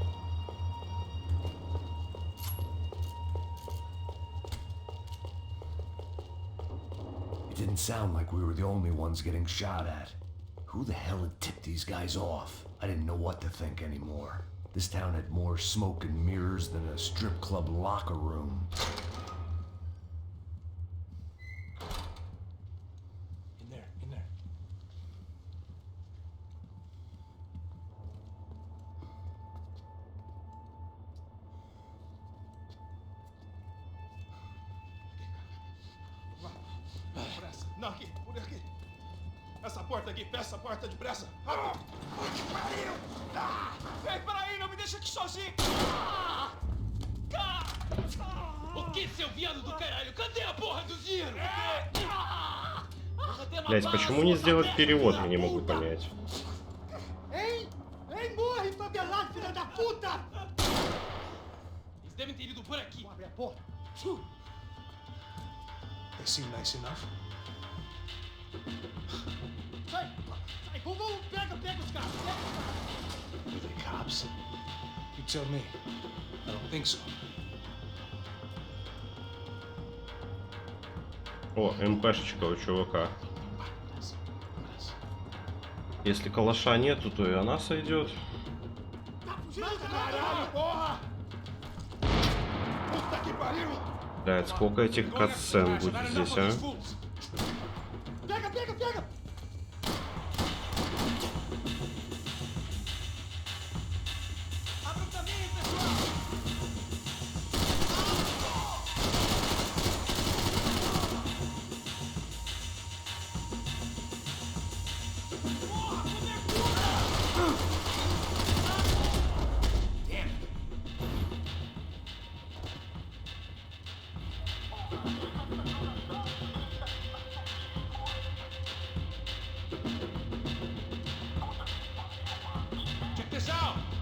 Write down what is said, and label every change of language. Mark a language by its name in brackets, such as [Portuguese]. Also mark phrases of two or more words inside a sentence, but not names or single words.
[English] It didn't sound like we were the only ones getting shot at. Who the hell had tipped these guys off? I didn't know what to think anymore. This town had more smoke and mirrors than a strip club locker room. In there, in there. [Portuguese] Pressa. Não, aqui, por aqui. Essa porta aqui, fecha essa porta depressa. Rápido. Que pariu! Ei, peraí, não me deixa aqui sozinho! O que, seu viado do caralho? Cadê a porra do dinheiro? [Russian] Блять, почему не сделать перевод, я не могу понять. [Portuguese] Hein? Hein, morre, favelado, filha da puta! Eles devem ter ido por aqui. Abre a porta. [English] They seem nice enough. [Portuguese] Sai, sai, vamos, pega os caras, [English] Are they cops? You tell me. I don't think so. [Russian] О, МПшечка у чувака. Если калаша нету, то и она сойдет. [Portuguese] Caralho, porra! Puta que pariu! [Russian] Блять, сколько этих катсцен будет здесь, а? [Portuguese] Pega, pega, pega! Abra o caminho, pessoal! Porra, cobertura! [English] Damn it. Check this out!